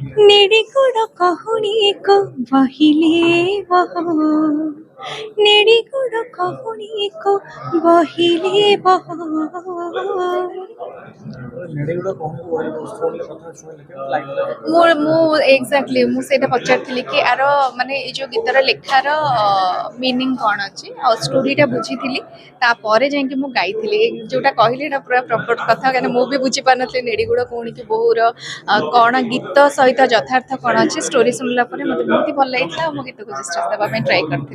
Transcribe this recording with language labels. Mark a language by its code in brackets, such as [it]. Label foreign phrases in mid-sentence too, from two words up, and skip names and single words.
[or] ନିଡ଼ିଗୁଡ଼ କହୁନି କୋ ବହିଲେ ବହୋ ନିଡ଼ିଗୁଡ଼ କହୁନି କୋ ବହିଲେ ବହୋ ନେଡ଼ିଗୁଡ଼ା କହୁନି ଫୋନ୍ରେ କଥା ଶୁଣିଲେ କେମିତି ଲାଗିଲା? ମୁଁ ଏକ୍ଜାକ୍ଟଲି ମୁଁ ସେଇଟା ପଚାରିଥିଲି କି ଆର ମାନେ ଏଇ ଯୋଉ ଗୀତର ଲେଖାର ମିନିଂ କ'ଣ ଅଛି ଆଉ ଷ୍ଟୋରିଟା ବୁଝିଥିଲି ତାପରେ ଯାଇକି ମୁଁ ଗାଇଥିଲି ଯୋଉଟା କହିଲି ଏଇଟା ପୁରା ପ୍ରପର କଥା କାହିଁକିନା ମୁଁ ବି ବୁଝିପାରୁନଥିଲି ନେଡ଼ିଗୁଡ଼ କହୁଣିକି ବୋହୁର କ'ଣ ଗୀତ ସହିତ ଯଥାର୍ଥ କ'ଣ ଅଛି ଷ୍ଟୋରି ଶୁଣିଲା ପରେ ମୋତେ ବହୁତ ଭଲ ଲାଗିଥିଲା ଆଉ ମୁଁ ଗୀତକୁ ଜଷ୍ଟିସ୍ ଦେବା ପାଇଁ ଟ୍ରାଏ କରିଥିଲି।